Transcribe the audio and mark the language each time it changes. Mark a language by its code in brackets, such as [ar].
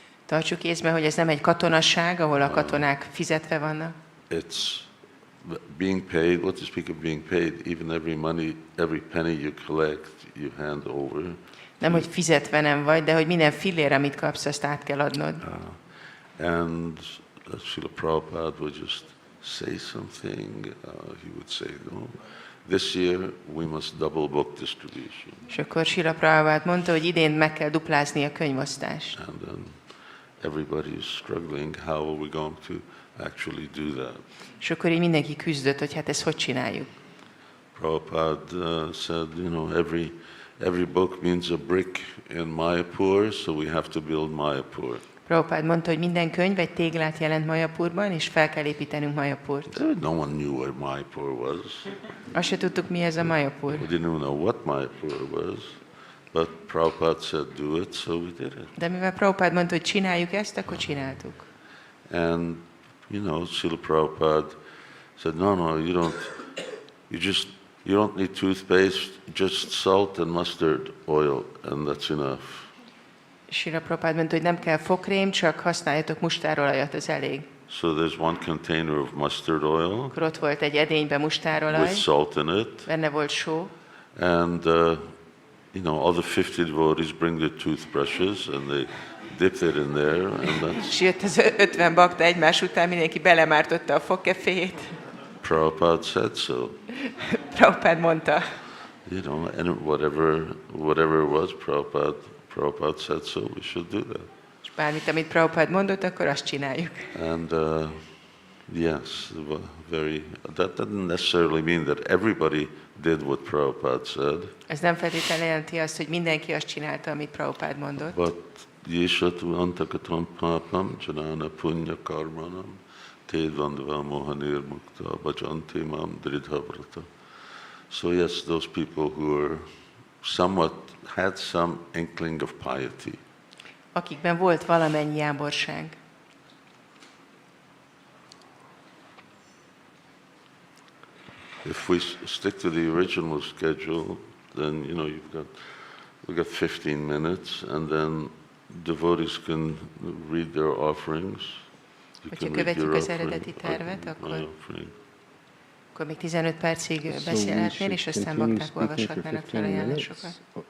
[hu] Tartsuk észbe, hogy ez nem egy katonaság, ahol a katonák fizetve vannak. [en] It's being paid. What to speak of being paid? Even every penny you collect, you hand over. [hu] Nem, hogy fizetve nem vagy, de hogy minden fillér, amit kapsz, azt át kell adnod. [en] And Srila Prabhupada would just say something. He would say, no, this year we must double book distribution. [hu] És akkor Srila Prabhupada mondta, hogy idén meg kell duplázni a könyvosztást. [en] And then everybody is struggling. How are we going to actually do that? [hu] És akkor így mindenki küzdött, hogy hát ezt hogy csináljuk. [en] Prabhupada said, every book means a brick in Mayapur, so we have to build Mayapur. [hu] Prabhupada mondta, hogy minden könyv egy téglát jelent Mayapurban, és fel kell építenünk Mayapurt. [en] No one knew where Mayapur was. [hu] Azt se tudtuk, mi ez a Mayapur. [en] We didn't even know what Mayapur was. But Prabhupada said, do it, so we did it. [hu] De mivel Prabhupada mondta, hogy csináljuk ezt, akkor csináltuk. [en] And, Srila Prabhupada said, no, you don't need toothpaste, just salt and mustard oil, and that's enough. [hu] Srila Prabhupada mondta, hogy nem kell fogkrém, csak használjatok mustárolajat, az elég. [en] So there's one container of mustard oil [hu] Akkor ott volt egy edénybe mustárolaj, [en] with salt in it, [hu] benne volt só, [en] and all the 50 devotees bring their toothbrushes and they dip it in there, and that's [hu] és jött az 50 bakta egymás után, mindenki belemártotta a fogkeféjét. [en] Prabhupada said so. [hu] Prabhupád mondta. [en] You know, and whatever was Prabhupada said so, we should do that. [hu] És bármit, amit Prabhupád mondott, akkor azt csináljuk. [en] And yes, that doesn't necessarily mean that everybody did what Prabhupada said, [hu] Ez nem feltétlenül jelenti azt, hogy mindenki azt csinálta, amit Prabhupád mondott. [en] but [sa] yeshatu antakatam papam janana punya karmanam tedvandva mohanir mukta bhajanti mam dridhavrata. [en] So yes, those people who had some inkling of piety. [hu] Akikben volt valamennyi jáborság. [en] If we stick to the original schedule, then we've got 15 minutes, and then devotees can read their offerings. [hu] Hogyha követjük az eredeti tervet, akkor még 15 percig beszélhetnél, és aztán bakták olvashatnának fel ajánlásokat.